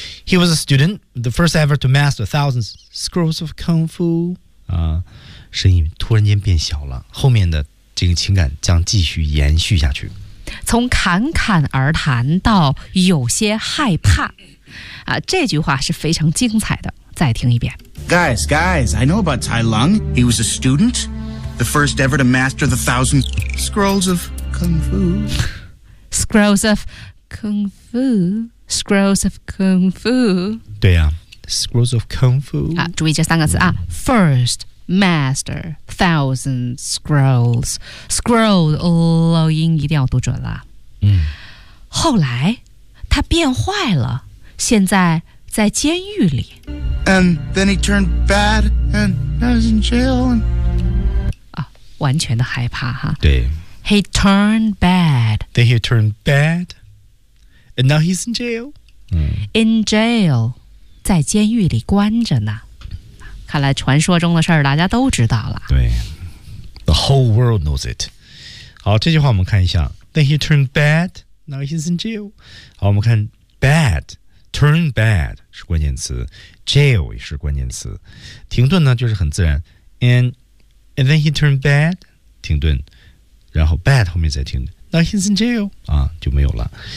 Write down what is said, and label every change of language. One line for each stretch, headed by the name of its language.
English: He was a student, the first ever to master thousands scrolls of kung fu.
Chinese: 啊，声音突然间变小了，后面的这个情感将继续延续下去。从侃侃而谈到有些害怕，啊，这句话是非常精彩的。再听一遍。
English: Guys, guys, I know about Tai Lung. He was a student, the first ever to master the thousand scrolls of kung fu. Scrolls of kung fu. Scrolls of kung fu.
Chinese: 对呀，
English: scrolls of kung fu.
Chinese: 啊，注意这三个字啊 ，
English: first. Master, thousand scrolls, scroll,
Chinese: 老音一定要读准了。嗯，后来他变坏了，现在在监狱里。
English: And then he turned bad, and now he's in jail. And...
Chinese: 啊，完全的害怕哈。对。
English: He turned bad. Then he turned bad, and now he's in jail.、
Chinese: 嗯、
English: in jail,
Chinese: 在监狱里关着呢。看来传说中的事儿大家都知道了。对 ，
English: The whole world knows it。
Chinese: 好，这句话我们看一下。
English: Then he turned bad, now he's in jail。
Chinese: 好，我们看
English: bad, turn bad
Chinese: 是关键词 ，jail 也是关键词。停顿呢就是很自然。
English: And then he turned bad，
Chinese: 停顿，然后 bad 后面再停顿 ，
English: now he's in jail
Chinese: 啊就没有了。